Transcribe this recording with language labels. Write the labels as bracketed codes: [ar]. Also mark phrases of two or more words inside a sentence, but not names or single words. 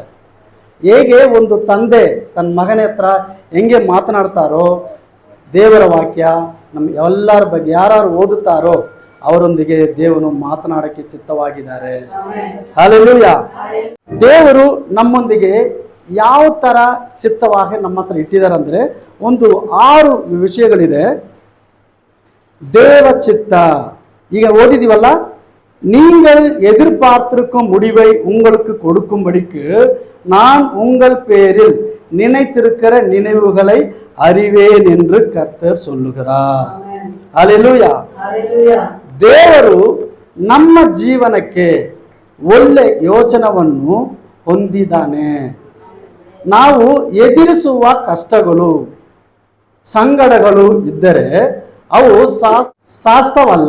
[kn] ಹೇಗೆ ಒಂದು ತಂದೆ ತನ್ನ ಮಗನ ಹತ್ರ ಹೆಂಗೆ ಮಾತನಾಡ್ತಾರೋ, ದೇವರ ವಾಕ್ಯ ನಮ್ಮ ಎಲ್ಲರ ಬಗ್ಗೆ ಯಾರು ಓದುತ್ತಾರೋ ಅವರೊಂದಿಗೆ ದೇವರು ಮಾತನಾಡಕ್ಕೆ ಚಿತ್ತವಾಗಿದ್ದಾರೆ. ಹಲ್ಲೆಲೂಯ. ದೇವರು ನಮ್ಮೊಂದಿಗೆ ಯಾವ ತರ ಚಿತ್ತವಾಗಿ ನಮ್ಮ ಹತ್ರ ಇಟ್ಟಿದ್ದಾರೆ ಅಂದ್ರೆ, ಒಂದು 6 ವಿಷಯಗಳಿದೆ. [ta] தேவ சித்த. [kn] ಈಗ ಓದಿದೀವಲ್ಲ, [ta] நீங்கள் எதிர்பார்த்திருக்கும் முடிவை உங்களுக்கு கொடுக்கும்படிக்கு நான் உங்கள் பேரில் நினைத்திருக்கிற நினைவுகளை அறிவேன் என்று கர்த்தர் சொல்லுகிறார். ஹல்லேலூயா. [kn] ದೇವರು ನಮ್ಮ ಜೀವನಕ್ಕೆ ಒಳ್ಳೆ ಯೋಚನೆಯನ್ನು ಹೊಂದಿದ್ದಾನೆ. ನಾವು ಎದುರಿಸುವ ಕಷ್ಟಗಳು, ಸಂಗಡಗಳು ಇದ್ದರೆ ಅವು ಶಾಸ್ತ್ರವಲ್ಲ.